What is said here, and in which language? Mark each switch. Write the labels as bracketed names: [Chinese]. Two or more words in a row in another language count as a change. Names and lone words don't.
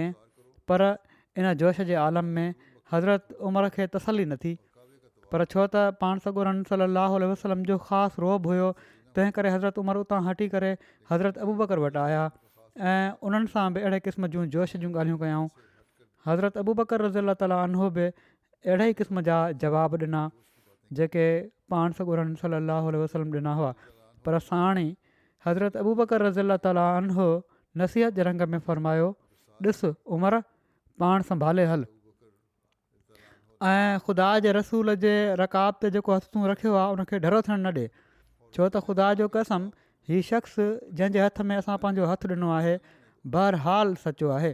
[Sindhi] पर इन जोश जे आलम में हज़रत उमर खे तसली न थी, पर छो त पाण सॻोरन [Arabic] صلاه وسلم [Sindhi] जो ख़ासि रोब हुयो, तंहिं करे हज़रत उमर उतां हटी करे हज़रत अबू बकर वटि आया ऐं उन्हनि सां बि अहिड़े क़िस्म जूं जोश जूं ॻाल्हियूं कयूं। हज़रत अबू बकर [Arabic] رضي الله تعالى عنه [Sindhi] बि अहिड़े ई क़िस्म जा जवाब ॾिना जेके पाण सॻोरन [Arabic] صلاه وسلم [Sindhi] ॾिना हुआ। पर साण ई हज़रत अबू बकर [Arabic] رضي الله تعالى عنه [Sindhi] नसीहत जे रंग में फरमायो, ॾिस उमर, पाण संभाले हल ऐं ख़ुदा जे रसूल जे रकाब ते जेको हथु तूं रखियो आहे उनखे ढरो थियणु न ॾे, छो त ख़ुदा जो कसम हीउ शख़्स जंहिंजे हथ में असां पंहिंजो हथु ॾिनो आहे बहरहाल सचो आहे।